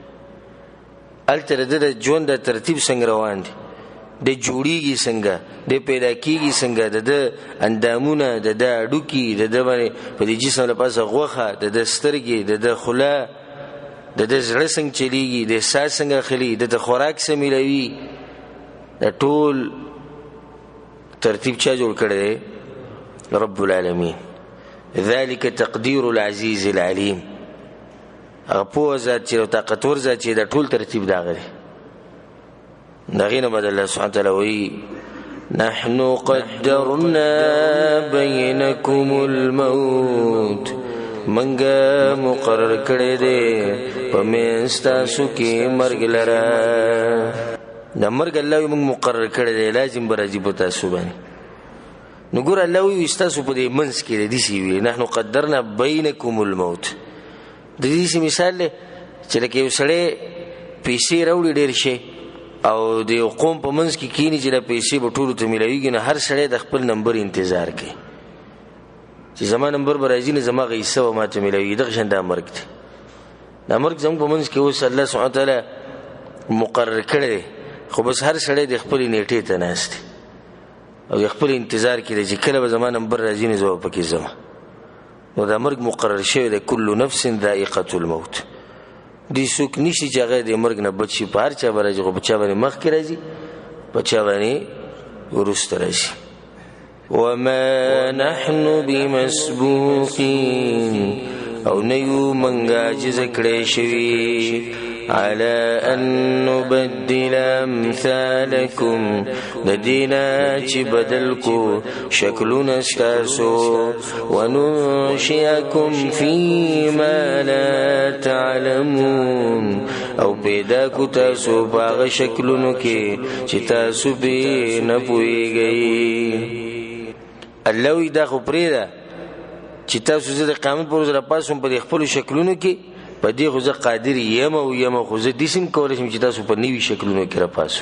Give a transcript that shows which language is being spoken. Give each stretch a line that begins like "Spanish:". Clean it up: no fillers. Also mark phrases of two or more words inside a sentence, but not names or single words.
Pashto: هلته د ده د ژوند د ترتیب څنګه روان دی، د جوړیږي څنګه، د پیدا کیږي څنګه، د ده اندامونه، د ده هډوکي، د ده باندې په دې جسم له پاسه غوښه، د ده سترګې، د ده خوله، د ده زړه څنګه چلیږي، د ساه څنګه اخلي، د ده خوراک څه میلوي، د ټول ترتیب چا جوړ کړی دی؟
Arabic: رب العالمین. ذلك تقدیر العزیز العلیم.
Pashto: هغه پوه ذات چې طاقتور ذات چې د ټول ترتیب د هغه دی. د هغې نه بعد
Arabic: الله سبحانه تعالی
Pashto: وایي
Arabic: نحن قدرنا بینکم الموت.
Pashto: منګه مقرر کړی دی په منځ ستاسو کې مرګ لره. د مرګ الله وایي موږ مقرر کړی دی، لازم به راځي په تاسو باندې. نو ګوره الله وایي ستاسو په دې منځ کې د داسې وي
Arabic: نحن قدرنا بینکم الموت.
Pashto: د دې مثال دی چې لکه یو سړی پیسې راوړي ډېر شي او د یو قوم په منځ کې کینی چې د پیسې به ټولو ته میلاویږي، نو هر سړی د خپل نمبر انتظار کوي چې زما نمبر به راځي، نه زما غیصه به ما ته میلاویږي. دغه شان دا مرګ دی. دا مرګ زموږ په منځ کې اوس
Arabic: الله سبحانه تعالی
Pashto: مقرر کړی دی، خو بس هر سړی د خپلې نیټې ته ناست دی او د خپل انتظار کې دی چې کله به زما نمبر راځي نو زه به پکې ځم. نو دا مرګ مقرر شوی دی.
Arabic: کل نفس ذائقة الموت.
Pashto: دی څوک نشي چې هغه د مرګ نه بچ شي. په هر چا به راځي، خو په چا باندې مخکې راځي، په چا باندې وروسته راځي.
Arabic: وما نحن بمسبوقین.
Pashto: او نه یو موږ عاجزه کړی شوي
Arabic: على أن نبدل أمثالكم.
Pashto: د دې نه چې بدل کو شکلونه ستاسو،
Arabic: وننشئکم فيما لا تعلمون.
Pashto: او پیدا کو تاسو په هغه شکلونو کې چې تاسو پرې نه پوهېږئ. الله وایي دا خو پرېږده چې تاسو زه د قیامت پر ورځ راپاڅوم په دې خپلو شکلونو کې، په دې خو زه قادر یم خو زه داسې هم کولی شم چې تاسو په نوي شکلونو کې راپاڅو.